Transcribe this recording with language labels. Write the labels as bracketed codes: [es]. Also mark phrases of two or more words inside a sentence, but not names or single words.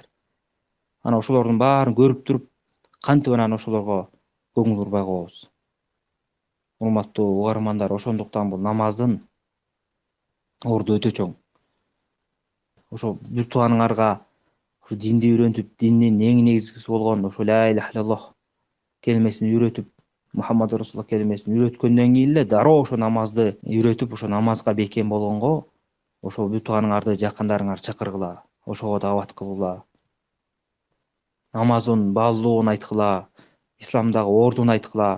[ky] Анан ошолордун баарын көрүп туруп, кантип анан ошолорго көңүл бурбай коебуз. Урматтуу угармандар, ошондуктан бул намаздын орду өтө чоң. Ошо бир тууганыңарга динди үйрөтүп, диндин эң негизгиси болгон ошо [ar] لا إله إلا الله [ky] келмесин үйрөтүп, [ar] محمد رسول الله [ky] келмесин үйрөткөндөн кийин эле дароо ошо намазды үйрөтүп, ошо намазга бекем болгонго ошо бир тууганыңарды, жакындарыңарды чакыргыла, ошого даават кылгыла. Намаздын баалуулугун айткыла, исламдагы ордун айткыла.